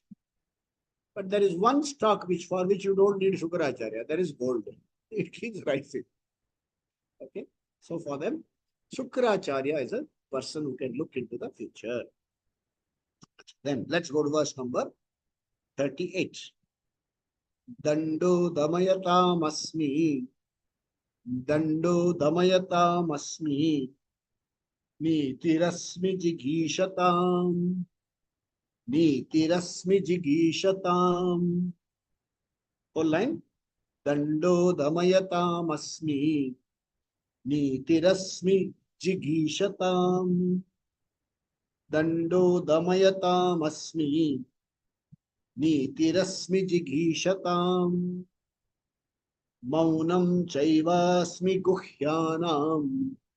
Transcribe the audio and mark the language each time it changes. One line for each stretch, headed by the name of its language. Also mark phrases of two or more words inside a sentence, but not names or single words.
English: But there is one stock for which you don't need Shukracharya. That is gold. It keeps rising. Okay. So for them, Shukracharya is a person who can look into the future. Then let's go to verse number 38.
Sanskrit: Dando damayatam asmi nitirasmi jigishatam.
English: Whole line.
Sanskrit: Dando damayatam asmi nitirasmi jigishatam. Dando damayatam asmi nitirasmi jigishatam. Maunam chaivasmi guhyanam.